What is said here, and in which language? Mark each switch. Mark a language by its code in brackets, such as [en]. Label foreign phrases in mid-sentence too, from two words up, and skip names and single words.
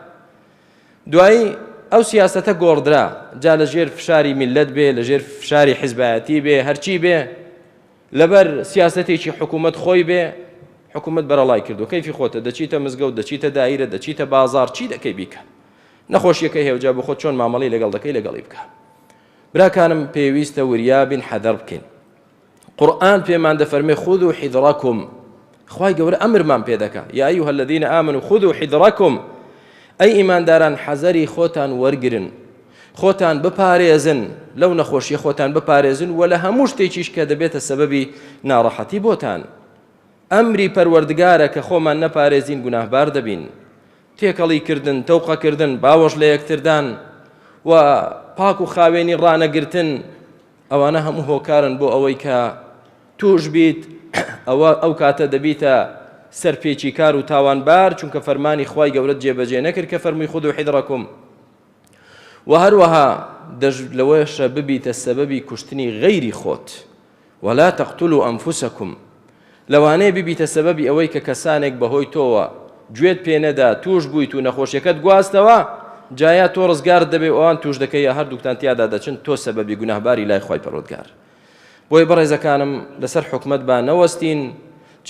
[ckb] دوایی ئەو سیاسەتە گۆڕدرا، جا لەژێر فشاری میلەت بێ، لەژێر فشاری حیزبایەتی بێ، هەرچی بێ، لەبەر سیاسەتێکی حکوومەت خۆی بێ، حکومت بەرەڵای کردو کەیفی خۆتە دەچیتە مزگەوت دەچیتە دایرە دەچیتە بازار چی دەکەی بیکە نەخۆشیەکەی هێوجا بۆ خۆت چۆن مامەڵەی لەگەڵ دەکەی لەگەڵی بکە براکانم پێویستە وریابین حەدەر بکەین قورئان پێمان دەفەرمێ [ar] خذوا حذرەکم [ckb] خوای گەورە ئەمرمان پێ دەکا [ar] یا ئەیها الذین آمنوا خذوا حذرەکم [ckb] ئەی ئیمانداران حەزەری خۆتان وەرگرن خۆتان بپارێزن لەو نەخۆشیە خۆتان بپارێزن و لە هەموو شتێکیش کە دەبێتە سەبەبی ناڕەحەتی بۆتان ئەمری پەروەردگارە کە خۆمان نەپارێزین گوناهبار دەبین تێکەڵی کردن تەوقەکردن باوەش لە یەکتردان و پاک و خاوێنی ڕانەگرتن ئەوانە هەموو هۆکارن بۆ ئەوەی کە توش بیت ئەو کاتە دەبیتە سەرپێکی کار و تاوانبار چونکە فەرمانی خوای گەورە جێبەجێ نەکرد کە فەرمووی [ar] خذوا حذرەکم [ckb] و هەروەها لەوەشە ببیتە سەبەبی کوشتنی غەیری خۆت [ar] ولا تقتلوا ئەنفوسەکم [ckb] لەوانەیە ببیتە سەبەبی ئەوەی کە کەسانێک بەهۆی تۆوە گوێت پێ نەدا توش بوویت و نەخۆشیەکەت گواستەوە جایا تۆ ڕزگار دەبێ ئەوان توش دەکەی هەردووکتان تیادا دەچن تۆ سەبەبی گوناهباری لای خوای پەروەردگار بۆی بەڕێزەکانم لەسەر حکومەت با نەوەستین چ